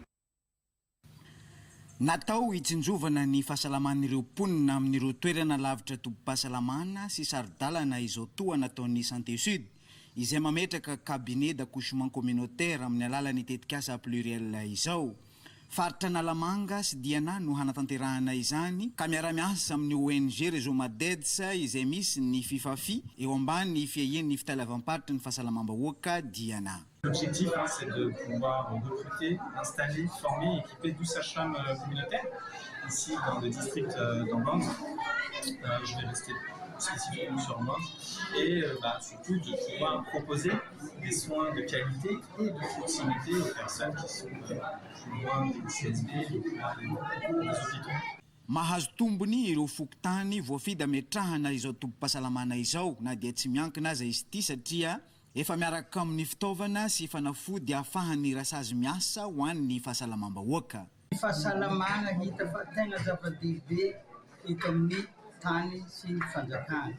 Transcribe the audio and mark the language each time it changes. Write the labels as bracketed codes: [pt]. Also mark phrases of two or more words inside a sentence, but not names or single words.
[mg] Natao hitsinjovana ny fahasalaman'ireo mponina amin'ireo toerana lavitra tompom-pahasalamana sy sarodalana izao toa nataon'ny Santé Sud izay mametraka [fr] cabinet d'accouchement communautaire [mg] amin'ny alalan'ny tetikasa pluriel izao. Faritra Nalamanga sy Diana no hanatanterahana izany ka miara-miasa amin'ny ONG Réseau Madeds izay misy ny FIFAFI eo ambany ny fiahian'ny fitalavam-paritra ny fahasalamam-bahoaka Diana. [fr] L'objectif, c'est de pouvoir recruter, installer, former, équiper 12 sages-femmes communautaires ici dans le district d'Ambang. Je vais rester spécifiquement sur Ambang et surtout de pouvoir proposer des soins de qualité et de proximité aux personnes qui sont plus loin des CSB, plus loin des hôpitaux. [mg] Mahazo tombony ireo fokotany voafida metrahana izao tompom-pahasalamana izao na dia tsy miankina aza izy ity satria efa miaraka amin'ny fitaovana sy fanafody ahafahany rasazy miasa ho an'ny fahasalamam-bahoaka. Ny fahasalamana hita fa tegna zava-dehibe eto amin'ny tany sy fanjakana.